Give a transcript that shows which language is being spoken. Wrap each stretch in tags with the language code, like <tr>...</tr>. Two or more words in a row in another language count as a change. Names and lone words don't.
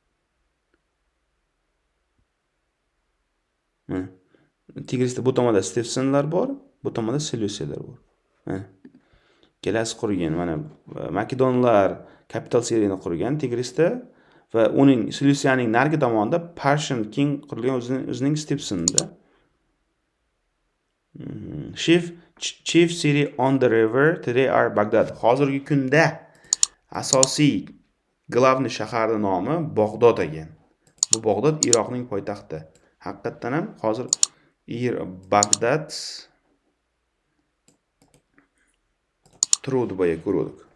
<uz>Mana Tigrisda bu tomonda Stefsonlar bor, bu tomonda Seleusiyalar bor. Mana ikkalasi qurgan. Mana Makedonlar kapital Seriyani qurgan Tigrisda va uning Seleusiyaning narigi tomonida</uz> <en>Persian king</en> <uz>qurilgan o'zining Stefsonda.</uz> <en>Chief city on the river today are Baghdad.</en> <uz>Hozirgi kunda asosiy glavniy shaharning nomi Bag'dod ekan. Bu Bag'dod Iroqning poytaxti. Haqiqatan ham hozir Baghdad turuvdi boya ko'rdik.</uz>